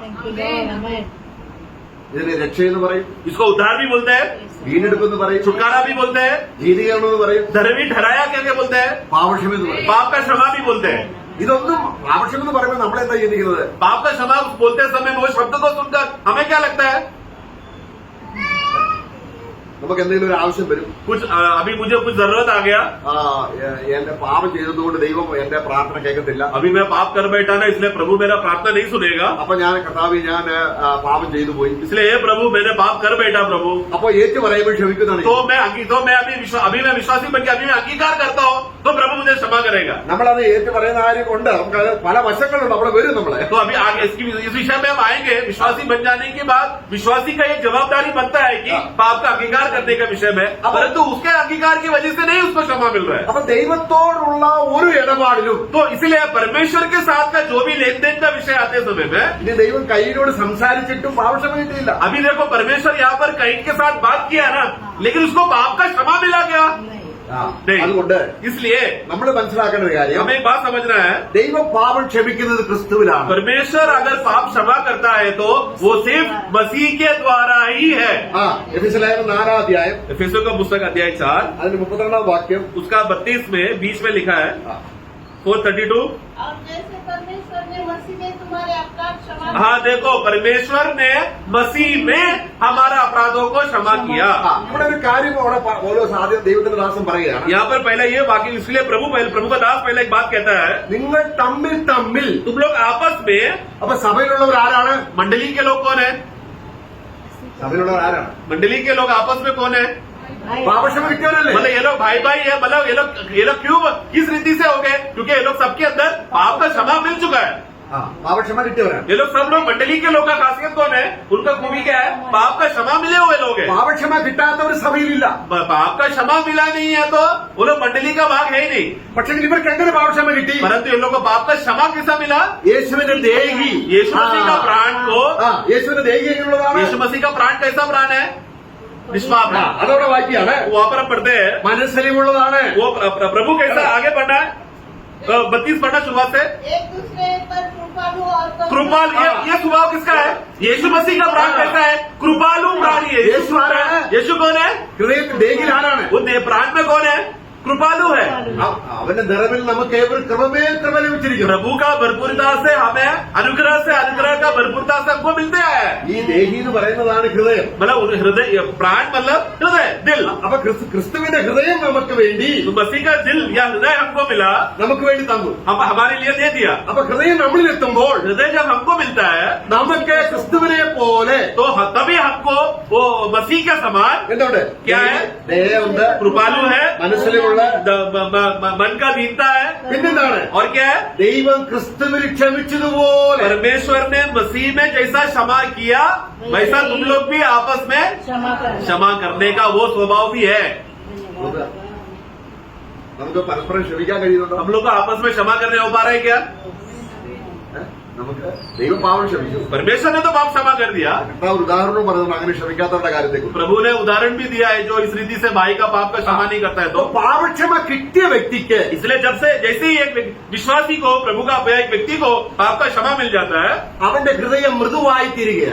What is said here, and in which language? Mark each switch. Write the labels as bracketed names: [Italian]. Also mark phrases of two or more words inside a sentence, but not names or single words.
[Malayalam] ഇതിന് രക്ഷയെന്ന് പറയും, [Hindi] इसको उद्धार भी बोलते हैं, [Malayalam] വീണ്ടെടുപ്പെന്ന് പറയും, [Hindi] छुटकारा भी बोलते हैं, [Malayalam] നീതീകരണം എന്ന് പറയും, [Hindi] धर्मी ठहराया करके बोलते हैं, [Malayalam] പാപക്ഷമ എന്ന് പറയും. [Hindi] पाप का क्षमा भी बोलते हैं। [Malayalam] ഇതൊന്നും പാപക്ഷമ എന്ന് പറയുമ്പോൾ നമ്മളെന്താ ചിന്തിക്കുന്നത്? [Hindi] पाप का क्षमा बोलते समय वो शब्द को सुनकर हमें क्या लगता है? [Malayalam] നമുക്ക് എന്തെങ്കിലും ഒരു ആവശ്യം വരും, [Hindi] कुछ अभी मुझे कुछ जरूरत आ गया, [Malayalam] എന്റെ പാപം ചെയ്തതുകൊണ്ട് ദൈവം എന്റെ പ്രാർത്ഥന കേൾക്കത്തില്ല, [Hindi] अभी मैं पाप कर बैठा ना इसलिए प्रभु मेरा प्रार्थना नहीं सुनेगा, [Malayalam] അപ്പൊ ഞാൻ കർത്താവേ ഞാൻ പാപം ചെയ്തു പോയി, [Hindi] इसलिए हे प्रभु मैंने पाप कर बैठा प्रभु। [Malayalam] അപ്പൊ ഏറ്റു പറയുമ്പോൾ ക്ഷമിക്കുന്നതാണ്. [Hindi] तो मैं अभी मैं विश्वासी बन के अभी मैं अंगीकार करता हूँ तो प्रभु मुझे क्षमा करेगा। [Malayalam] നമ്മളത് ഏറ്റു പറയുന്ന കാര്യം കൊണ്ട് നമുക്ക് പല വശങ്ങളുണ്ട്, അവിടെ वരും നമ്മളെ. [Hindi] तो अभी आगे इस विषय में हम आएंगे। विश्वासी बन जाने के बाद विश्वासी का एक जवाबदारी बनता है कि पाप का अंगीकार करने के विषय में, परंतु उसके अंगीकार की वजह से नहीं उसको क्षमा मिल रहा है। [Malayalam] അപ്പൊ ദൈവത്തോടുള്ള ഒരു ഇടപാടിലും [Hindi] तो इसलिए परमेश्वर के साथ का जो भी लेन देन का विषय आते समय में, [Malayalam] ഇനി ദൈവം കയ്യിനോട് സംസാരിച്ചിട്ടും പാപക്ഷമ കിട്ടിയില്ല. [Hindi] अभी देखो परमेश्वर यहाँ पर कैन के साथ बात किया ना, लेकिन उसको पाप का क्षमा मिला क्या? नहीं। [Malayalam] അതുകൊണ്ട് [Hindi] इसलिए [Malayalam] നമ്മൾ മനസ്സിലാക്കേണ്ട ഒരു കാര്യം, [Hindi] हमें एक बात समझना है, [Malayalam] ദൈവം പാപം ക്ഷമിക്കുന്നത് ക്രിസ്തുവിലാണ്. [Hindi] परमेश्वर अगर पाप क्षमा करता है तो वो सिर्फ मसीह के द्वारा ही है। [Malayalam] എഫെസ്യർ 4 അധ്യായം [Hindi] एफेसियों का पुस्तक अध्याय 4 [Malayalam] അതിന് 32 വാക്യം, [Hindi] उसका 32 में बीच में लिखा है 4:32। और जैसे परमेश्वर ने मसीह में तुम्हारे अपराध क्षमा हाँ देखो, परमेश्वर ने मसीह में हमारा अपराधों को क्षमा किया। [Malayalam] ഇവിടെ ഒരു കാര്യം അവിടെ ഓരോ സാധ്യത ദൈവത്തിന്റെ ദാസം പറയുകയാണ്, [Hindi] यहाँ पर पहले ये वाक्य, इसलिए प्रभु का दास पहले एक बात कहता है, [Malayalam] നിങ്ങൾ തമ്മിൽ [Hindi] तुम लोग आपस में, [Malayalam] അപ്പൊ സഭയിലുള്ളവർ ആരാണ്? [Hindi] मंडली के लोग कौन है? [Malayalam] സഭയിലുള്ളവർ ആരാണ്? [Hindi] मंडली के लोग आपस में कौन है? [Malayalam] പാപക്ഷമ കിട്ടിയവരല്ലേ? [Hindi] मतलब ये लोग भाई भाई है, मतलब ये लोग क्यों किस रीति से हो गए? क्योंकि ये लोग सबके अंदर पाप का क्षमा मिल चुका है। [Malayalam] പാപക്ഷമ കിട്ടിയവരാണ്. [Hindi] ये लोग सब लोग मंडली के लोग का खासियत कौन है? उनका खूबी क्या है? पाप का क्षमा मिले हुए लोग हैं। [Malayalam] പാപക്ഷമ കിട്ടാത്തവർ സഭയിലില്ല. [Hindi] पाप का क्षमा मिला नहीं है तो वो लोग मंडली का भाग है ही नहीं। [Malayalam] പക്ഷെ ഇവർക്ക് എങ്ങനെ പാപക്ഷമ കിട്ടി? [Hindi] परंतु ये लोग को पाप का क्षमा कैसा मिला? [Malayalam] യേശുവിന്റെ ദേഹി, [Hindi] यीशु मसीह का प्राण को, [Malayalam] യേശുവിന്റെ ദേഹി എങ്ങനെയുള്ളതാണ്? [Hindi] यीशु मसीह का प्राण कैसा प्राण है? निष्पाप है। [Malayalam] അതോടെ വായിക്കുകയാണ്, [Hindi] वहां पर हम पढ़ते हैं [Malayalam] മനസ്സലിവുള്ളതാണ്. [Hindi] वो प्रभु कैसा आगे बढ़ना है। 32 पढ़ना शुरुआत से। एक दूसरे पर कृपालु और कृपाल, ये स्वभाव किसका है? यीशु मसीह का प्राण कैसा है? कृपालु प्राण। यीशु आ रहा है। यीशु कौन है? [Malayalam] ഹൃദയത്തിൽ ദേഹിയിൽ ആരാണ്? [Hindi] वो प्राण में कौन है? कृपालु है। [Malayalam] അവന്റെ നിറവിൽ നമുക്ക് ഏവരും കൃപമേൽ കൃപ ലഭിച്ചിരിക്കുന്നു. [Hindi] प्रभु का भरपूरता से हमें अनुग्रह का भरपूरता से हमको मिलते हैं। [Malayalam] ഈ ദേഹി എന്ന് പറയുന്നതാണ് ഹൃദയം. [Hindi] मतलब हृदय, प्राण मतलब हृदय, दिल। [Malayalam] അപ്പൊ ക്രിസ്തുവിന്റെ ഹൃദയം നമുക്ക് വേണ്ടി [Hindi] तो मसीह का दिल या हृदय हमको मिला, [Malayalam] നമുക്ക് വേണ്ടി തന്നു. [Hindi] हम हमारे लिए दे दिया। [Malayalam] അപ്പൊ ഹൃദയം നമ്മളിൽ എത്തുമ്പോൾ [Hindi] हृदय जब हमको मिलता है [Malayalam] നമുക്ക് ക്രിസ്തുവിനെ പോലെ [Hindi] तो तभी हमको वो मसीह के समान [Malayalam] എന്തുണ്ട്? [Hindi] क्या है? [Malayalam] ദയുണ്ട്, [Hindi] कृपालु है, [Malayalam] മനസ്സിലുള്ള [Hindi] मन का दीनता है, [Malayalam] പിന്നെന്താണ്? [Hindi] और क्या है? [Malayalam] ദൈവം ക്രിസ്തുവിൽ ക്ഷമിച്ചതുപോലെ [Hindi] परमेश्वर ने मसीह में जैसा क्षमा किया वैसा तुम लोग भी आपस में क्षमा करने का वो स्वभाव भी है। [Malayalam] നമുക്ക് പരസ്പരം ക്ഷമിക്കാൻ കഴിയുന്നുണ്ടോ? [Hindi] हम लोग को आपस में क्षमा करने हो पा रहे हैं क्या? [Malayalam] നമുക്ക് ദൈവം പാവം ക്ഷമിച്ചു. [Hindi] परमेश्वर ने तो पाप क्षमा कर दिया। [Malayalam] കർത്താവ് ഒരു ഉദാഹരണം പറഞ്ഞു അങ്ങനെ ക്ഷമിക്കാത്തവരുടെ കാര്യത്തെക്കുറിച്ച്. [Hindi] प्रभु ने उदाहरण भी दिया है जो इस रीति से भाई का पाप का क्षमा नहीं करता है। तो [Malayalam] പാപക്ഷമ കിട്ടിയ വ്യക്തിക്ക് [Hindi] इसलिए जब से जैसे ही एक विश्वासी को, प्रभु का एक व्यक्ति को पाप का क्षमा मिल जाता है, [Malayalam] അവന്റെ ഹൃദയം മൃദുവായി തീരുകയാണ്.